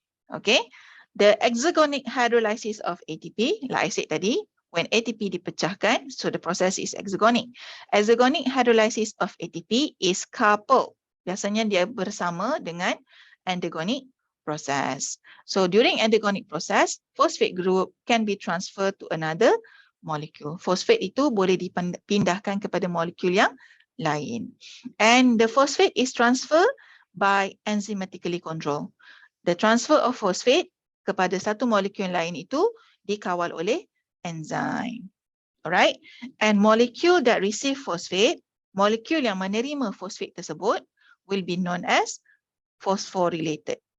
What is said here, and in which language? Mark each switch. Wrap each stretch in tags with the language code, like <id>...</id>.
<en>Okay, the exergonic hydrolysis of ATP, like I said</en> <ms>tadi,</ms> <en>when ATP</en> <ms>dipecahkan,</ms> <en>so the process is exergonic. Exergonic hydrolysis of ATP is coupled.</en> <ms>Biasanya dia bersama dengan endergonic process.</ms> <en>So during endergonic process, phosphate group can be transferred to another molecule.</en> <ms>Phosphate itu boleh dipindahkan kepada molekul yang lain.</ms> <en>And the phosphate is transferred by enzymatically controlled. The transfer of phosphate</en> <ms>kepada satu molekul lain itu dikawal oleh enzim. Alright.</ms> <en>And molecule that receive phosphate,</en> <ms>molekul yang menerima phosphate tersebut</ms> <en>will be known as phosphorylated.</en>